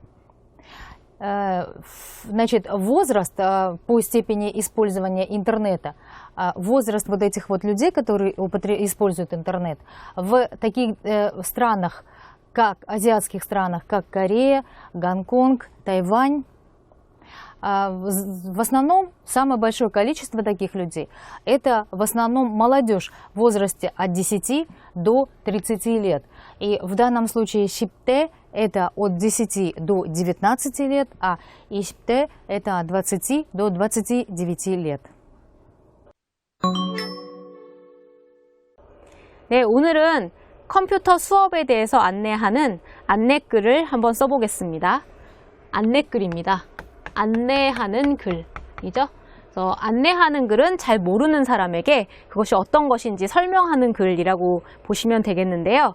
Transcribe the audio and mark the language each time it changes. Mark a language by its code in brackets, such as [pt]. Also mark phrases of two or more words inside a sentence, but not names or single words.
[ru] Значит, возраст по степени использования интернета, возраст вот этих вот людей, которые используют интернет, в таких странах, как азиатских странах, как Корея, Гонконг, Тайвань, в основном самое большое количество таких людей – это в основном молодежь в возрасте от 10 до 30 лет. И в данном случае 10대 – это от 10 до 19 лет, а 20대 – это от 20 до 29 лет. [ko] 네, 오늘은 컴퓨터 수업에 대해서 안내하는 안내글을 한번 써보겠습니다. 안내글입니다. 안내하는 글이죠. 그래서 안내하는 글은 잘 모르는 사람에게 그것이 어떤 것인지 설명하는 글이라고 보시면 되겠는데요.